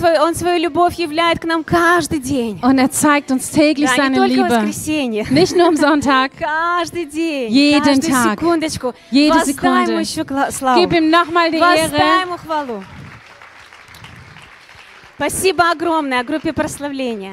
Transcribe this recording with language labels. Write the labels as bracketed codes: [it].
[ru] Он свою любовь являет к нам каждый день. [de] Und er zeigt uns täglich seine Liebe. Nicht nur am Sonntag. [ru] Каждый день. [de] Jeden Tag. [ru] Секундочку. [de] Jede Sekunde. Gib ihm nochmal die Ehre. [ru] Спасибо огромное группе прославления.